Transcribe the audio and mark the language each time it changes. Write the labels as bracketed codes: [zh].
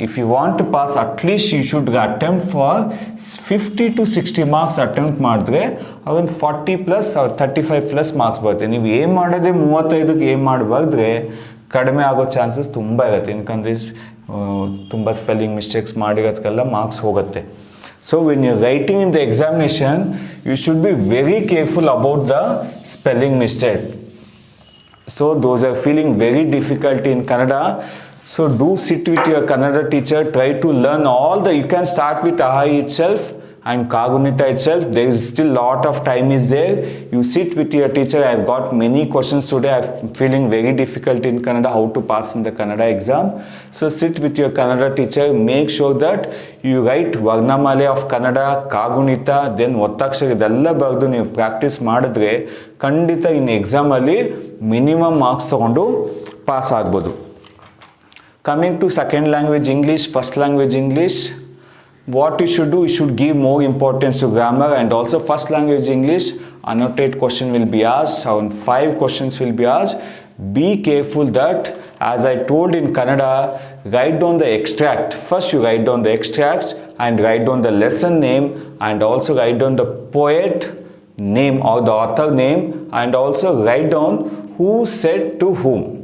[en] if you want to pass at least you should attempt for 50 to 60 marks [kn] attempt ಮಾಡಿದ್ರೆ ಅವನ್ 40+ or 35+ marks ಬರುತ್ತೆ. ನೀವು aim ಮಾಡೋದೇ 35ಕ್ಕೆ aim ಮಾಡಿ ಬರೆದ್ರೆ ಕಡಿಮೆ ಆಗೋ ಚಾನ್ಸಸ್ ತುಂಬ ಇರುತ್ತೆ. ಯಾಕಂದರೆ ತುಂಬ ಸ್ಪೆಲ್ಲಿಂಗ್ ಮಿಸ್ಟೇಕ್ಸ್ ಮಾಡಿರೋದಕ್ಕೆಲ್ಲ ಮಾರ್ಕ್ಸ್ ಹೋಗುತ್ತೆ. [en] So when you're writing in the examination, you should be very careful about the spelling mistake. So those are feeling very difficult in Kannada. So do sit with your Kannada teacher, try to learn all the, you can start with Ahai itself and Kagunita itself. There is still lot of time is there. You sit with your teacher. I've got many questions today. I'm feeling very difficult in Kannada, how to pass in the Kannada exam. So sit with your Kannada teacher. Make sure that you write Varnamale of Kannada, Kagunita, then [kn] ಒತ್ತಕ್ಷರ ಇದೆಲ್ಲ ಬರೆದು ನೀವು practice ಮಾಡಿದ್ರೆ ಖಂಡಿತ ಇನ್ನು ಎಕ್ಸಾಮಲ್ಲಿ minimum marks ತೊಗೊಂಡು pass ಆಗ್ಬೋದು. [en] Coming to second language English, first language English. What you should do, you should give more importance to grammar, and also first language English, annotate question will be asked, around 5 questions will be asked. Be careful that, as I told in Kannada, write down the extract. First you write down the extract and write down the lesson name, and also write down the poet name or the author name, and also write down who said to whom.